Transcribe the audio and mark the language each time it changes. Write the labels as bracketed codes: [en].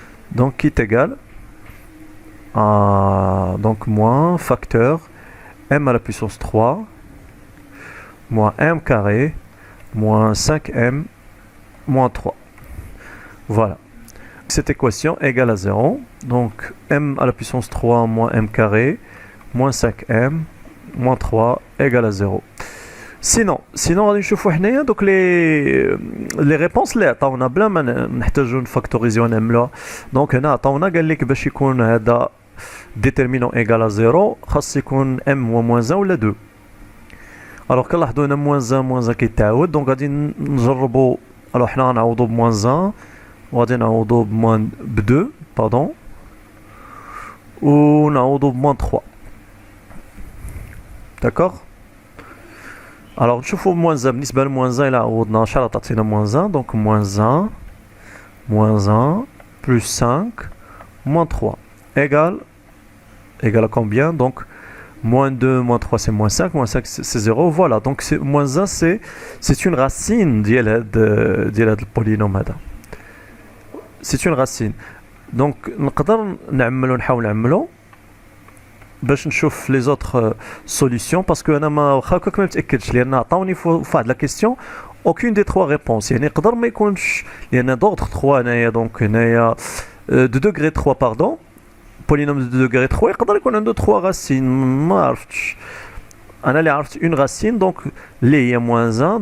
[fr] Donc, qui est égal à, donc, moins facteur m à la puissance 3, moins m carré, moins 5m, moins 3. Voilà. Cette équation est égale à 0. Donc m à la puissance 3 moins m carré moins 5m moins 3 égale à 0. [ar] Sinon غادي نشوفوا حنايا دوك لي ريبونس اللي عطاونا بلا ما نحتاجوا نفاكتوريزيو نعملوها. دونك هنا عطاونا قال لك باش يكون هذا ديتيرمينون ايغال ا 0 خاص يكون ام هو موان 1 ولا 2. الوغ كنلاحظوا هنا موان 1 كيتعاود. دونك غادي نجربوا. الوغ حنا غنعوضوا بموان 1 وغادي نعوضو بموان ب2 باردون ونعوضو بموان 3. داكوغ. الوغ نشوفو موان 1 بالنسبه لموان 1 الا عوضنا شحال تعطينا موان 1. [fr] دونك موان 1 بلس 5 موان 3 égal à combien? Donc moins 2 moins 3 c'est moins 5 c'est 0. Voilà, donc moins 1 c'est une racine [ar] ديال هاد البولينوم هذا. [fr] C'est une racine. [ar] Donc نقدر نحاول نعملو باش نشوف لي زوتر سوليسيون باسكو انا ما واخا هكاك ما متاكدش لان عطاوني في واحد لا كيسيون [fr] aucune des trois réponses. [ar] يعني يقدر ما يكونش لان [fr] d'autres 3 [ar] هنايا. [fr] دونك هنايا de degré 3 pardon polynôme de degré 3 [ar] يقدر يكون عنده [fr] 3 racines. [ar] ما عرفتش انا اللي عرفت [fr] une racine donc [ar] اللي هي [fr] moins 1.